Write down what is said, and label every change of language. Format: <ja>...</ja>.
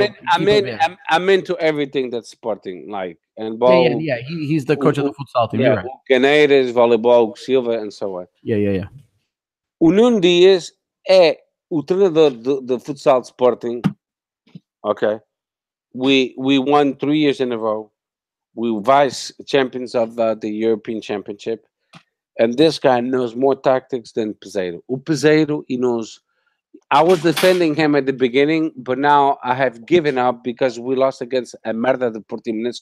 <en>I'm into everything that's sporting, like, and ball. Yeah. He's the coach of the futsal team. Yeah, right. Caneiras, volleyball, Silva, and so on. Yeah.</en> <pt>O Nuno Dias é o treinador do futsal Sporting.</pt> <en>Okay. We won 3 years in a row. We were vice champions of the European Championship. And this guy knows more tactics than Peseiro. O Peseiro, he knows. I was defending him at the beginning, but now I have given up because we lost against</en> <pt>a merda de Portimonense.</pt>